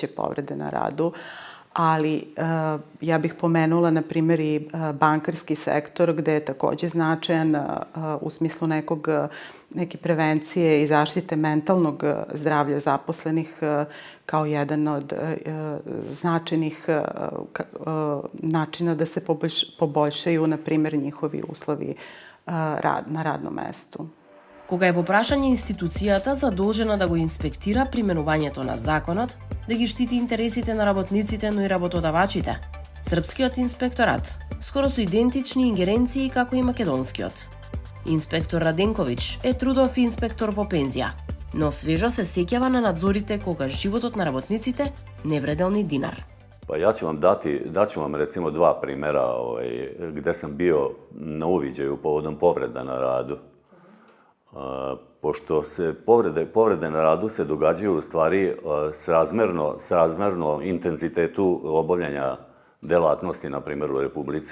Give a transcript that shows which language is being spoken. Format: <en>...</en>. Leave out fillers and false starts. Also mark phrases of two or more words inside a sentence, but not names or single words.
<sr>povrede na radu, ali ja bih pomenula, na primjer, i bankarski sektor gde je takođe značajan u smislu neke prevencije i zaštite mentalnog zdravlja zaposlenih kao jedan od značajnih načina da se poboljšaju, na primjer, njihovi uslovi na radnom mestu.</sr> <mk>Кога е во прашање институцијата задолжена да го инспектира применувањето на законот, да ги штити интересите на работниците, но и работодавачите, српскиот инспекторат скоро со идентични ингеренции како и македонскиот. Инспектор Раденковиќ е трудов инспектор во пензија, но свежо се сеќава на надзорите кога животот на работниците не вредел ни динар.</mk> <sr>Pa ja ću vam daću vam recimo 2 primera gde sam bio na uviđaju povodom povreda na radu. Pošto se povrede na radu se događaju u stvari srazmerno intenzitetu obavljanja delatnosti, na primjer u Republici.</sr>